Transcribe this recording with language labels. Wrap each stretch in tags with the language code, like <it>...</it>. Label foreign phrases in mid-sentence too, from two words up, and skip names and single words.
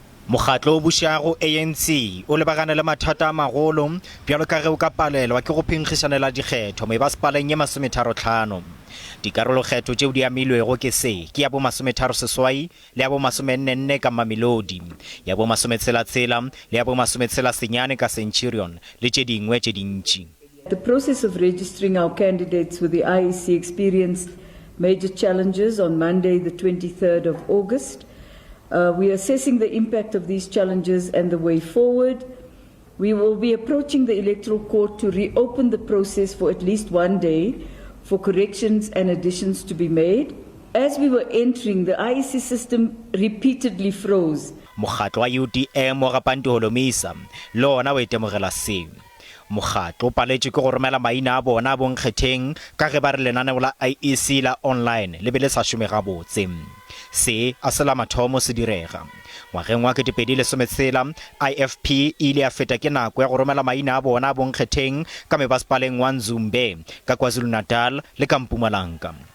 <nso>Mokgatlo o bušago ANC o lebagane le mathata a magolo bjalo ka ge o ka palelwa ke go phenkgišanela dikgetho mebasepaleng ye 35. Dikarolokgetho tšeo di amilwego ke ke ya bo 36 le ya bo 44 ka Mamelodi, ya bo 66 le ya bo 69 ka Centurion le tše dingwe tše dintši.</nso> <en>The process of registering our candidates with the IEC experienced major challenges on Monday, the 23rd of August. We are assessing the impact of these challenges and the way forward. We will be approaching the Electoral Court to reopen the process for at least one day for corrections and additions to be made. As we were entering, the IEC system repeatedly froze.</en> <nso>Mokgatlo wa UDM wa ga Bantu Holomisa le ona o itemogela seo. Mokgatlo o paletše ke go romela maina a bona a bonkgetheng ka ge ba re lenaneo la IEC la online le be le sa šome gabotse. Se a se la mathomo se direga. Ngwageng wa 2016 IFP e ile ya feta ke nako ya go romela maina a bona a bonkgetheng ka mebasepaleng wa Nzumbe ka KwaZulu-Natal le ka Mpumalanga.</nso>